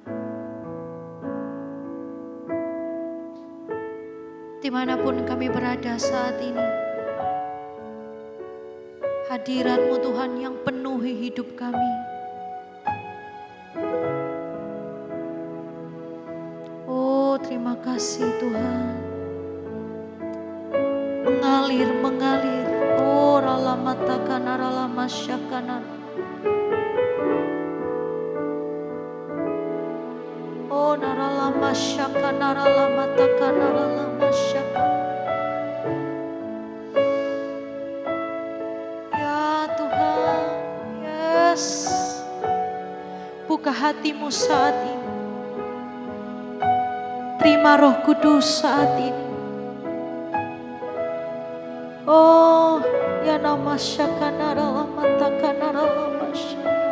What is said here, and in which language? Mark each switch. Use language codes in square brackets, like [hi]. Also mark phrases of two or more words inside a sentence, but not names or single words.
[id] Dimanapun kami berada saat ini, hadirat-Mu Tuhan yang penuhi hidup kami. Oh terima kasih Tuhan. Mengalir. Oh ralamatakanar ralamasyakanar. Oh naralamasyakanar ralamatakanar ralamasyakanar. Buka hatimu saat ini. Terima Roh Kudus saat ini. Oh, ya namasyakanaralamatakanaralamasya.